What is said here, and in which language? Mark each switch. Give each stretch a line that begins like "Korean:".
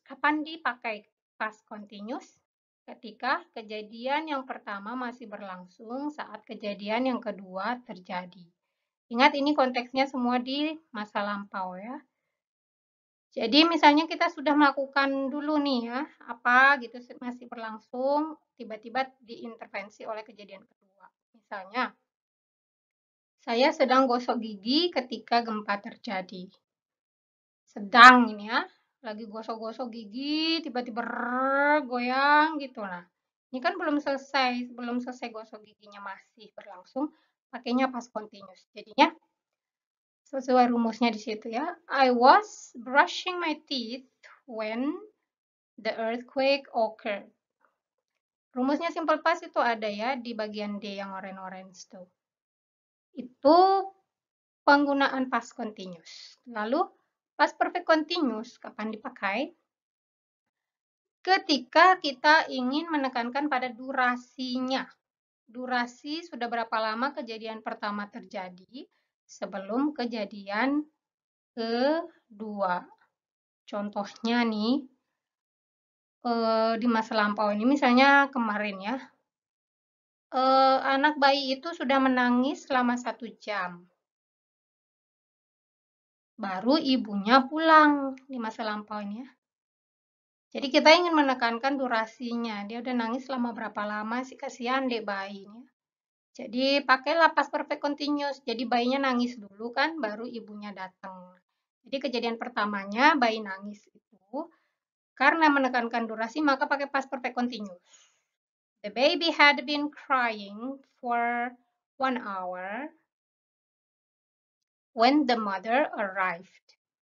Indonesian: Kapan dipakai past continuous? Ketika kejadian yang pertama masih berlangsung saat kejadian yang kedua terjadi. Ingat ini konteksnya semua di masa lampau ya. Jadi misalnya kita sudah melakukan dulu nih ya, apa gitu masih berlangsung, tiba-tiba diintervensi oleh kejadian kedua. Misalnya, saya sedang gosok gigi ketika gempa terjadi. Sedang ini ya, lagi gosok-gosok gigi, tiba-tiba goyang gitu. Nah, ini kan belum selesai gosok giginya masih berlangsung, pakainya past continuous. Jadinya sesuai rumusnya di situ ya.
English: I was brushing my teeth when the earthquake occurred.
Indonesian: Rumusnya simple past itu ada ya di bagian D yang orange-orange tuh. Itu penggunaan past continuous. Lalu past perfect continuous kapan dipakai? Ketika kita ingin menekankan pada durasinya. Durasi sudah berapa lama kejadian pertama terjadi sebelum kejadian kedua. Contohnya nih, di masa lampau ini misalnya kemarin ya, anak bayi itu sudah menangis selama 1 jam. Baru ibunya pulang di masa lampau ini ya. Jadi kita ingin menekankan durasinya. Dia udah nangis selama berapa lama sih, kasihan deh bayinya. Jadi pakailah past perfect continuous. Jadi bayinya nangis dulu kan, baru ibunya datang. Jadi kejadian pertamanya bayi nangis itu karena menekankan durasi maka pakai past perfect continuous.
English: The baby had been crying for 1 hour when the mother arrived.